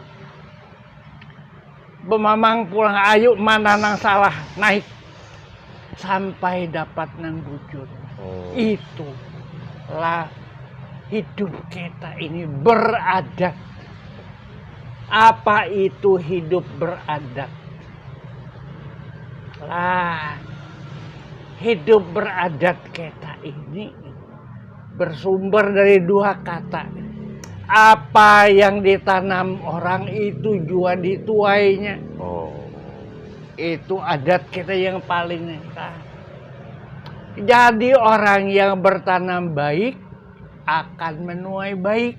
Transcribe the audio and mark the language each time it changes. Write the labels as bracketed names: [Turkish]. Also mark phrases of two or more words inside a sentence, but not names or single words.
[Banjar] Bemamang pulang ayo mana nang salah naik sampai dapat nang bujur. [Indonesian] Itulah hidup kita ini beradat. Apa itu hidup beradat? Lah, hidup beradat kita ini bersumber dari 2 kata. Apa yang ditanam orang itu juga dituainya. Itu adat kita yang paling sah. Jadi orang yang bertanam baik akan menuai baik.